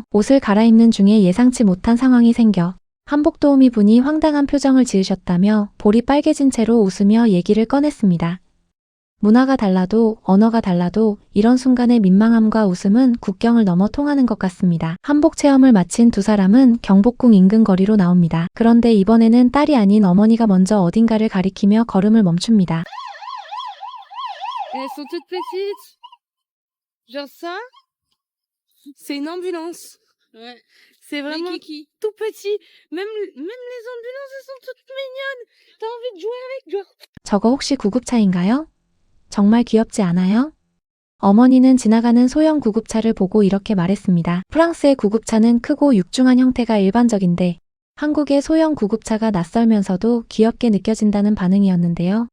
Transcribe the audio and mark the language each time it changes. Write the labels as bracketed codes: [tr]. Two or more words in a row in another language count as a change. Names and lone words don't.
[ko] 옷을 갈아입는 중에 예상치 못한 상황이 생겨 한복 도우미 분이 황당한 표정을 지으셨다며 볼이 빨개진 채로 웃으며 얘기를 꺼냈습니다. 문화가 달라도 언어가 달라도 이런 순간의 민망함과 웃음은 국경을 넘어 통하는 것 같습니다. 한복 체험을 마친 두 사람은 경복궁 인근 거리로 나옵니다. 그런데 이번에는 딸이 아닌 어머니가 먼저 어딘가를 가리키며 걸음을 멈춥니다. [fr] Elles sont toutes petites. Genre ça, c'est une ambulance. Ouais. C'est vraiment tout petit. Même les ambulances, elles sont toutes mignonnes. T'as envie de jouer avec, genre. [ko] 저거 혹시 구급차인가요? 정말 귀엽지 않아요? 어머니는 지나가는 소형 구급차를 보고 이렇게 말했습니다. 프랑스의 구급차는 크고 육중한 형태가 일반적인데 한국의 소형 구급차가 낯설면서도 귀엽게 느껴진다는 반응이었는데요.